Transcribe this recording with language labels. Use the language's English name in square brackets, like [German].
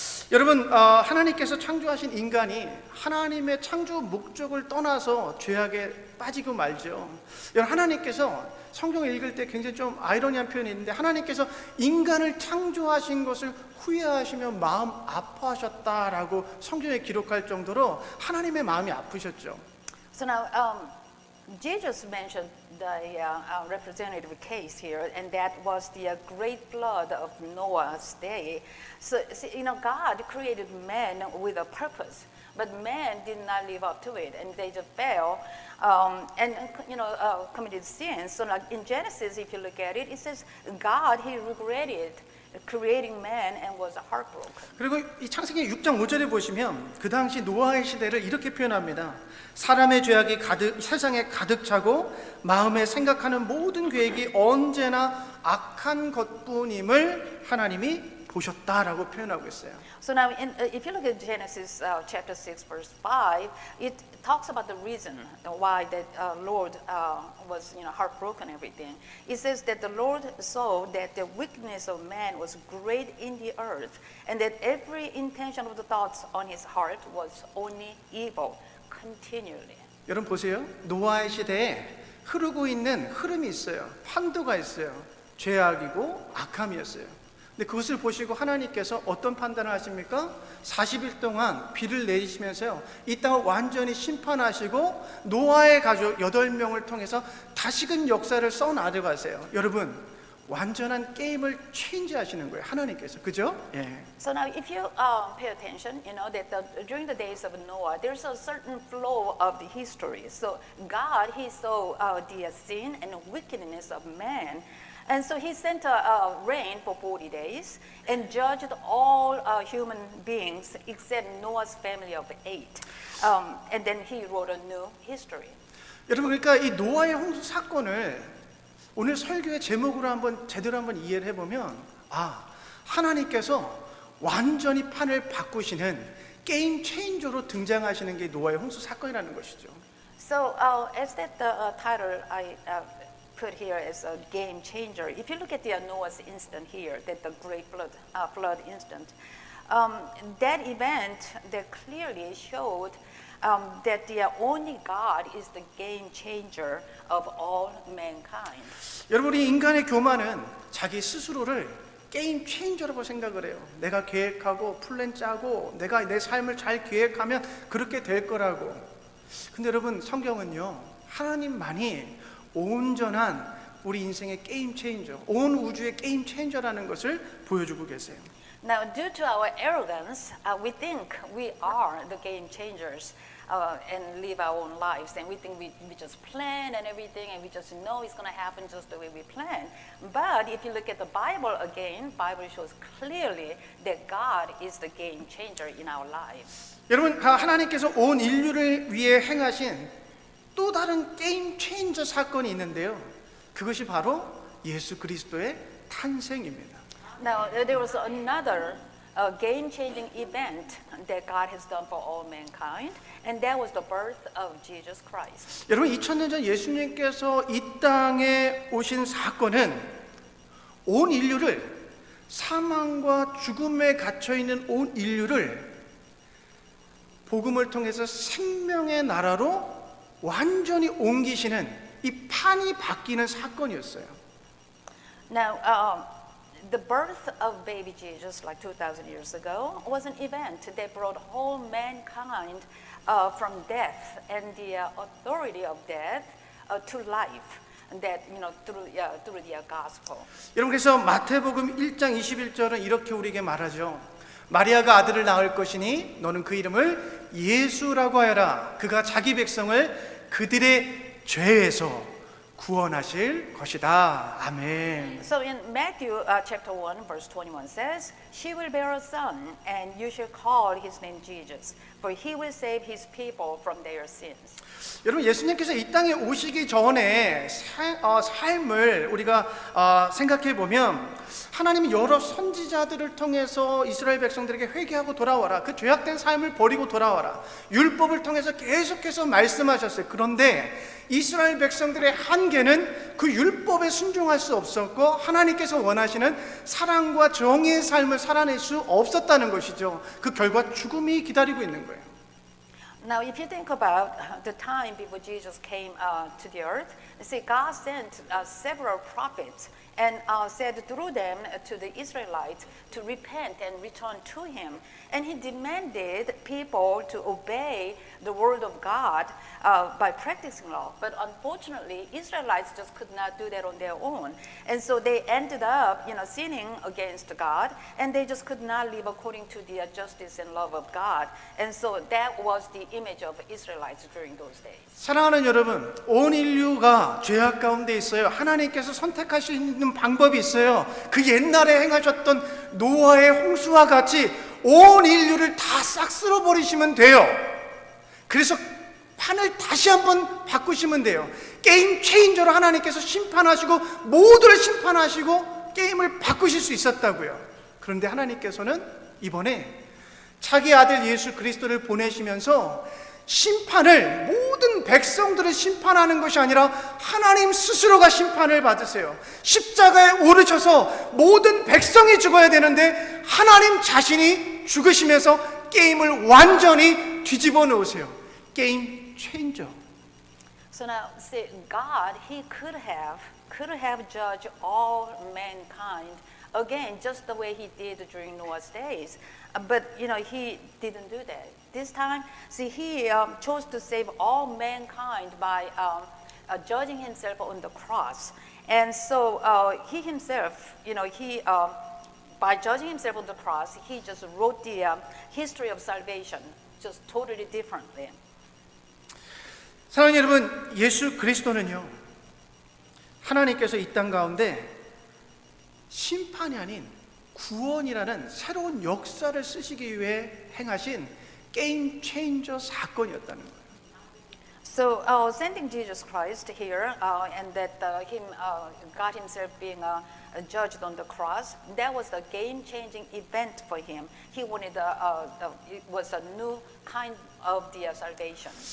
[Korean] 여러분 하나님께서 창조하신 인간이 하나님의 창조 목적을 떠나서 죄악에 빠지고 말죠. 여러분 하나님께서 성경을 읽을 때 굉장히 좀 아이러니한 표현이 있는데 하나님께서 인간을 창조하신 것을 후회하시며 마음 아파하셨다라고 성경에 기록할 정도로 하나님의 마음이 아프셨죠. [English] So now, Jesus mentioned the representative case here, and that was the great flood of Noah's day. So, God created man with a purpose, but man did not live up to it, and they just fell and committed sins. So, like in Genesis, if you look at it, it says God, He regretted creating man and was heartbroken. [Korean] 그리고 이 창세기 6장 5절에 보시면 그 당시 노아의 시대를 이렇게 표현합니다. 사람의 죄악이 세상에 가득 차고 마음에 생각하는 모든 계획이 언제나 악한 것뿐임을 하나님이 보셨다라고 표현하고 있어요. [English] So now, if you look at Genesis chapter 6, verse 5, it talks about the reason why that Lord was heartbroken and everything. It says that the Lord saw that the wickedness of man was great in the earth, and that every intention of the thoughts on his heart was only evil continually. [Korean] 여러분 보세요. 노아의 시대에 흐르고 있는 흐름이 있어요. 환도가 있어요. 죄악이고 악함이었어요. 근데 그것을 보시고 하나님께서 어떤 판단을 하십니까? 40일 동안 비를 내리시면서요. 이 땅을 완전히 심판하시고 노아의 가족 8명을 통해서 다시금 역사를 써나가세요. 여러분 완전한 게임을 체인지하시는 거예요. 하나님께서. 그죠? 예. [English] So now if you pay attention, you know that during the days of Noah, there's a certain flow of the history. So God, He saw the sin and wickedness of man. And so He sent a rain for 40 days and judged all human beings except Noah's family of 8. And then He wrote a new history. [Korean] 여러분 그러니까 이 노아의 홍수 사건을 오늘 설교의 제목으로 한번 제대로 한번 이해를 해보면 하나님께서 완전히 판을 바꾸시는 게임 체인저로 등장하시는 게 노아의 홍수 사건이라는 것이죠. [English] So as that title I put here as a game changer, if you look at the Noah's incident here, that the great flood incident, that event that clearly showed that the only God is the game changer of all mankind. [Korean] 여러분, 이 인간의 교만은 자기 스스로를 게임 체인저라고 생각을 해요. 내가 계획하고 플랜 짜고 내가 내 삶을 잘 계획하면 그렇게 될 거라고. 근데 여러분, 성경은요, 하나님만이 온전한 우리 인생의 게임 체인저, 온 우주의 게임 체인저라는 것을 보여주고 계세요. [English] Now, due to our arrogance, we think we are the game changers and live our own lives. And we think we just plan and everything, and we just know it's going to happen just the way we plan. But if you look at the Bible again, Bible shows clearly that God is the game changer in our lives. [Korean] 여러분, 하나님께서 온 인류를 위해 행하신 또 다른 게임 체인저 사건이 있는데요. 그것이 바로 예수 그리스도의 탄생입니다. [English] Now, there was another game-changing event that God has done for all mankind, and that was the birth of Jesus Christ. [Korean] 여러분, 2000년 전 예수님께서 이 땅에 오신 사건은 온 인류를, 사망과 죽음에 갇혀 있는 온 인류를 복음을 통해서 생명의 나라로 완전히 옮기시는 이 판이 바뀌는 사건이었어요. [English] Now, the birth of baby Jesus, like 2,000 years ago, was an event that brought whole mankind from death and the authority of death to life. That through the gospel. [Korean] 여러분, 그래서 마태복음 1장 21절은 이렇게 우리에게 말하죠. 마리아가 아들을 낳을 것이니 너는 그 이름을 예수라고 하여라. 그가 자기 백성을 그들의 죄에서 구원하실 것이다. 아멘. [English] So in Matthew chapter 1 verse 21 says, "She will bear a son, and you shall call his name Jesus, for he will save his people from their sins." [Korean] 여러분, 예수님께서 이 땅에 오시기 전에 삶을 우리가 생각해 보면 하나님이 여러 선지자들을 통해서 이스라엘 백성들에게 회개하고 돌아와라, 그 죄악된 삶을 버리고 돌아와라, 율법을 통해서 계속해서 말씀하셨어요. 그런데 이스라엘 백성들의 한계는 그 율법에 순종할 수 없었고 하나님께서 원하시는 사랑과 정의의 삶을 살아낼 수 없었다는 것이죠. 그 결과 죽음이 기다리고 있는 거예요. [English] Now, if you think about the time before Jesus came to the earth, see, God sent several prophets and said through them to the Israelites to repent and return to Him. And He demanded people to obey the word of God by practicing law. But unfortunately, Israelites just could not do that on their own. And so they ended up, sinning against God, and they just could not live according to the justice and love of God. And so that was the image of Israelites during those days. [Korean] 사랑하는 여러분, 온 인류가 죄악 가운데 있어요. 하나님께서 선택하시는 방법이 있어요. 그 옛날에 행하셨던 노아의 홍수와 같이 온 인류를 다 싹 쓸어버리시면 돼요. 그래서 판을 다시 한번 바꾸시면 돼요. 게임 체인저로 하나님께서 심판하시고 모두를 심판하시고 게임을 바꾸실 수 있었다고요. 그런데 하나님께서는 이번에 자기 아들 예수 그리스도를 보내시면서 심판을, 모든 백성들을 심판하는 것이 아니라 하나님 스스로가 심판을 받으세요. 십자가에 오르셔서 모든 백성이 죽어야 되는데 하나님 자신이 죽으시면서 게임을 완전히 뒤집어 놓으세요. 게임 체인저. [English] So now, see, God, He could have judged all mankind again, just the way He did during Noah's days. But He didn't do that. This time, see, He chose to save all mankind by judging Himself on the cross. And so He Himself, by judging Himself on the cross, He just wrote the history of salvation just totally differently. [Korean] 사랑하는 여러분, 예수 그리스도는요, 하나님께서 이 땅 가운데 심판이 아닌 구원이라는 새로운 역사를 쓰시기 위해 행하신 게임 체인저 사건이었다는 거예요. [English] So sending Jesus Christ here and that him God himself being judged on the cross, that was a game-changing event for him. He wanted it was a new kind of the salvation.